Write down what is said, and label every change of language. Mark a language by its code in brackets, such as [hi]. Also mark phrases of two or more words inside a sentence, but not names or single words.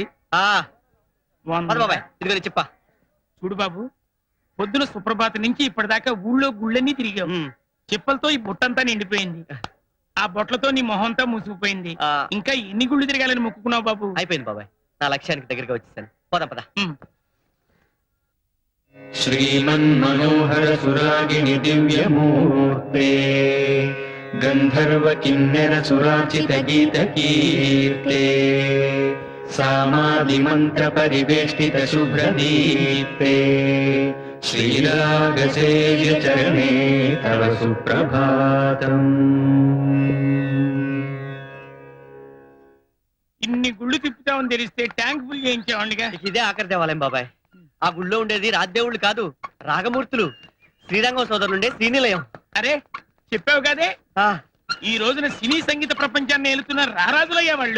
[te] బాబాయ్ ఇదిగో చెప్పా. చూడు బాబు, పొద్దున సుప్రభాత నుంచి ఇప్పటిదాకా ఊళ్ళో గుళ్ళన్నీ తిరిగావు. చెప్పలతో ఈ బుట్టంతా నిండిపోయింది. ఆ బొట్లతో నీ మొహంతా మూసుకుపోయింది. ఇంకా ఎన్ని గుళ్ళు తిరగాలని మొక్కుకున్నావు బాబు? అయిపోయింది బాబాయ్, నా లక్ష్యానికి దగ్గరగా వచ్చేసాను. పోదాం పద. [sa] श्रीमन्मनोहर सुरागिणि दिव्यमूर्ते गन्धर्व किन्नर सुराचित गीत कीर्ते सामादिमन्त्र परिवेष्टित शुभ्रदीप्ते श्रीरागसेव्य चरणे तव सुप्रभातम्. [te] ఇన్ని గుళ్ళు తిప్పుతామని తెలిస్తే [en] tank full [te] చేయించేవాడిగా. ఇదే ఆఖరి దేవాలయం బాబాయ్. ఆ గుళ్ళో ఉండేది రాజ్దేవుళ్ళు కాదు, రాగమూర్తులు. శ్రీరంగం సోదరులుండే శ్రీనిలయం. అరే చెప్పావు కదే, ఈ రోజున సినీ సంగీత ప్రపంచాన్ని ఏలుతున్న రారాజులయ్యా వాళ్ళు.